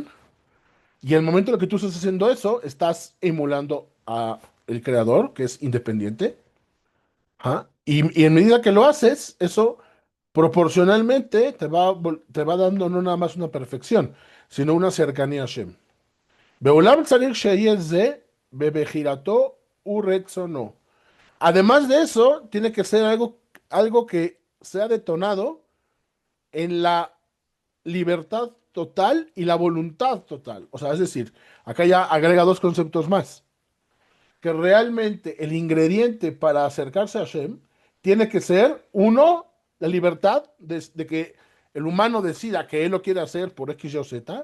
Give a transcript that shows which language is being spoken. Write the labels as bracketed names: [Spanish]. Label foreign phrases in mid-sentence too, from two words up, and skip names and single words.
[Spanish] Y en el momento en el que tú estás haciendo eso, estás emulando a el creador, que es independiente. Ajá. Y en medida que lo haces, eso proporcionalmente te va dando no nada más una perfección, sino una cercanía a Shem. [Hebrew] בעולם צריך שיהיה זה בבחירתו ורצונו. [Spanish] Además de eso, tiene que ser algo que sea detonado en la libertad total y la voluntad total. O sea, es decir, acá ya agrega dos conceptos más. Que realmente el ingrediente para acercarse a Hashem tiene que ser, uno, la libertad de que el humano decida que él lo quiere hacer por X, Y o Z.